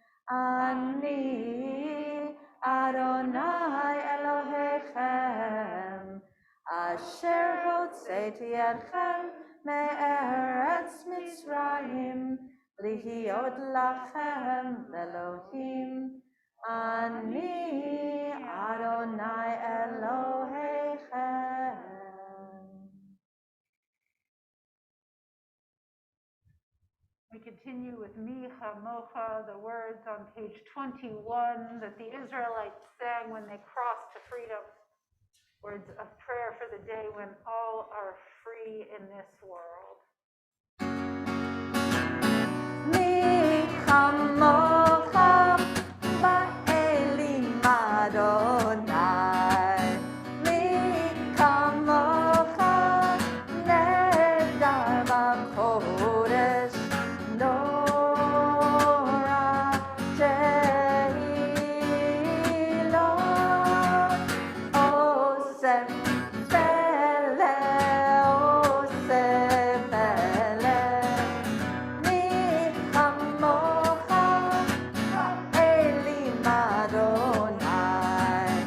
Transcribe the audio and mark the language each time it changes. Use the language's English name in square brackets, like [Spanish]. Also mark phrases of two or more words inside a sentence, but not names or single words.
[Hebrew] אני אדוני אלוהיכם, אשר הוצאתי אתכם מארץ מצרים, להיות לכם לאלוהים. אני אדוני אלוהיכם. [English] continue with Micha Mocha, the words on page 21 that the Israelites sang when they crossed to freedom. Words of prayer for the day when all are free in this world. [Hebrew] מי כמוכה באלים אדוני. מי כמוכה נאדר בקודש נורא תהילות עושה פלא עושה פלא מי כמוכה באלים אדוני.